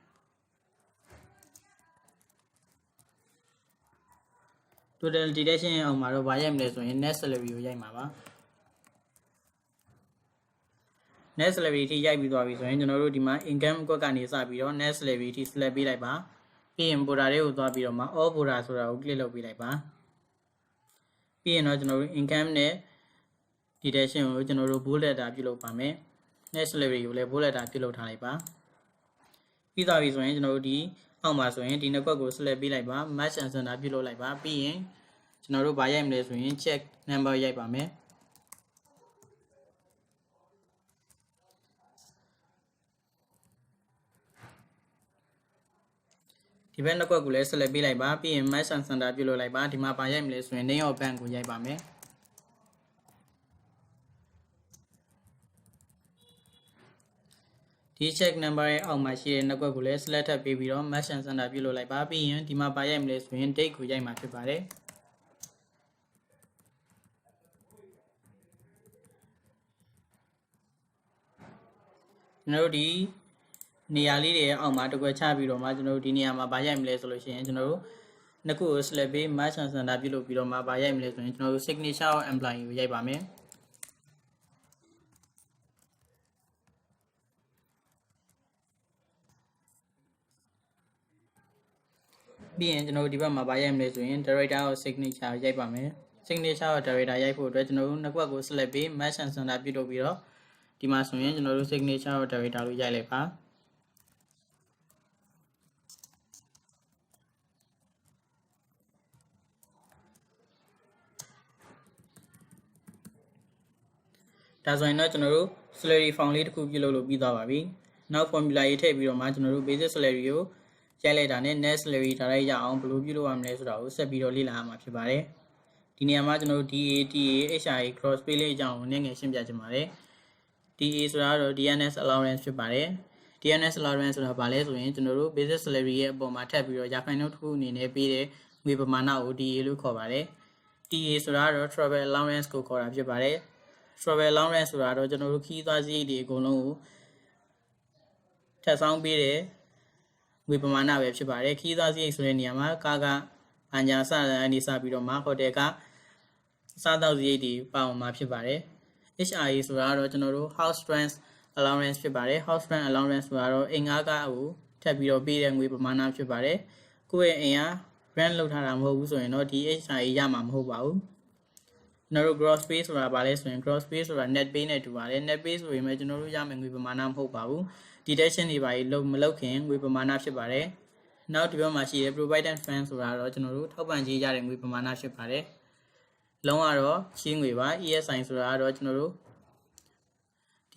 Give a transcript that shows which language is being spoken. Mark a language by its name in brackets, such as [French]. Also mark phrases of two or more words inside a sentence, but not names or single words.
[English] total detection [Burmese] ရဲ့အောက်မှာတော့ဗာရိုက်မလဲဆိုရင် [English] net salary [Burmese] ကိုရိုက်မှာပါ [English] net salary [Burmese] ထိရိုက်ပြီးသွားပြီဆိုရင်ကျွန်တော်တို့ဒီမှာ income ကွက်ကနေစပြီးတော့ [English] net salary [Burmese] ထိ select ပေးလိုက်ပါပြီးရင် border တွေကိုသွားပြီးတော့မှ [English] all border [Burmese] ဆိုတာကို click လုပ်ပေးလိုက်ပါပြီးရင်တော့ကျွန်တော်တို့ income နဲ့ detection ကိုကျွန်တော်တို့ [English] bold letter [Burmese] ပြုလုပ်ပါမယ် [English] net salary [Burmese] ကိုလည်း [English] bold letter [Burmese] ပြုလုပ်ထားလိုက်ပါပြီးသွားပြီဆိုရင်ကျွန်တော်တို့ဒီအောက်မှာဆိုရင်ဒီနှစ်ကွက်ကို select ပေးလိုက်ပါ [English] match and center [Burmese] ပြုလုပ်လိုက်ပါပြီးရင်ကျွန်တော်တို့ဗာရိုက်မလဲဆိုရင် [English] check number [Burmese] ရိုက်ပါမယ် ဒီဘက်နှစ်ကွက်ကိုလည်း select ပေးလိုက်ပါပြီးရင် [English] match and center [Burmese] ပြုလုပ်လိုက်ပါဒီမှာဗာရိုက်မလဲဆိုရင် [English] name of bank [Burmese] ကိုရိုက်ပါမယ် ဒီ [English] check number [Burmese] ရဲ့အောက်မှာရှိတဲ့နှစ်ကွက်ကိုလည်း select ထပ်ပေးပြီးတော့ [English] match and center [Burmese] ပြုလုပ်လိုက်ပါပြီးရင်ဒီမှာဗာရိုက်မလဲဆိုရင် date ကိုရိုက်မှာဖြစ်ပါတယ် ကျွန်တော်တို့ဒီနေရာလေးတွေအောက်မှာတစ်ခွက်ချပြီးတော့မှကျွန်တော်တို့ဒီနေရာမှာဗာရိုက်မလဲဆိုလို့ရှိရင်ကျွန်တော်တို့နှစ်ခုကို select ပေး [English] match and center [Burmese] ပြုလုပ်ပြီးတော့မှဗာရိုက်မလဲဆိုရင်ကျွန်တော်တို့ [English] signature of employee [Burmese] ကိုရိုက်ပါမယ် ပြီးရင်ကျွန်တော်တို့ဒီဘက်မှာဗာရိုက်မလဲဆိုရင် [English] director of signature [Burmese] ရိုက်ပါမယ် [English] signature of director [Burmese] ရိုက်ဖို့အတွက်ကျွန်တော်တို့နှစ်ကွက်ကို select ပေး [English] match and center [Burmese] ပြုလုပ်ပြီးတော့ဒီမှာဆိုရင်ကျွန်တော်တို့ [English] signature of director [Burmese] လို့ရိုက်လိုက်ပါ ဒါဆိုရင်တော့ကျွန်တော်တို့ [English] salary form [Burmese] လေးတစ်ခုပြုလုပ်လို့ပြီးသွားပါပြီနောက် formula ရေးထည့်ပြီးတော့မှကျွန်တော်တို့ [English] basic salary [Burmese] ကိုရိုက်လိုက်တာနဲ့ [English] net salary [Burmese] ထားလိုက်ရအောင်ဘယ်လိုပြုလုပ်ရမလဲဆိုတာကိုဆက်ပြီးတော့လေ့လာရမှာဖြစ်ပါတယ်ဒီနေရာမှာကျွန်တော်တို့ [English] DA TA HRA cross pay [Burmese] လေးအကြောင်းကိုနည်းငယ်ရှင်းပြချင်ပါတယ် DA ဆိုတာတော့ [English] DNS allowance [Burmese] ဖြစ်ပါတယ် [English] DNS allowance [Burmese] ဆိုတာဘာလဲဆိုရင်ကျွန်တော်တို့ [English] basic salary [Burmese] ရဲ့အပေါ်မှာထပ်ပြီးတော့ရာခိုင်နှုန်းတစ်ခု အနေနဲ့ပေးတဲ့ငွေပမာဏကို DA လို့ခေါ်ပါတယ် TA ဆိုတာတော့ [English] travel allowance [Burmese] ကိုခေါ်တာဖြစ်ပါတယ် [English] travel allowance [Burmese] ဆိုတာတော့ကျွန်တော်တို့ခီးသွားစရိတ်တွေအကုန်လုံးကိုထပ်ဆောင်ပေးတဲ့ငွေပမာဏပဲဖြစ်ပါတယ်ခီးသွားစရိတ်ဆိုတဲ့နေရာမှာကာကအညာစတဲ့အနေစပြီးတော့မှဟိုတယ်ကစားသောက်စရိတ်တွေပါ ဝင်မှာဖြစ်ပါတယ် HRA ဆိုတာတော့ကျွန်တော်တို့ [English] house rent allowance [Burmese] ဖြစ်ပါတယ် [English] house rent allowance [Burmese] ဆိုတာတော့အိမ်ငှားကားကိုထပ်ပြီးတော့ပေးတဲ့ငွေပမာဏဖြစ်ပါတယ်ကိုယ့်ရဲ့အိမ်က rent လုပ်ထားတာမဟုတ်ဘူးဆိုရင်တော့ဒီ HRA ရမှာမဟုတ်ပါဘူးကျွန်တော် တို့ [English] gross pay [Burmese] ဆိုတာဗာလဲဆိုရင် [English] gross pay [Burmese] ဆိုတာ [English] net pay [Burmese] နဲ့တူပါတယ် [English] net pay [Burmese] ဆိုရင်ကျွန်တော်တို့ရမယ်ငွေပမာဏမဟုတ်ပါဘူး deduction တွေပါမလုပ်ခင်ငွေပမာဏဖြစ်ပါတယ် နောက်ဒီဘက်မှာရှိတဲ့ [English] provident fund [Burmese] ဆိုတာတော့ကျွန်တော်တို့ထောက်ပံ့ကြေးရတဲ့ငွေပမာဏဖြစ်ပါတယ်လုံးဝတော့ရှင်းငွေပါ ESI ဆိုတာတော့ကျွန်တော်တို့ဒီ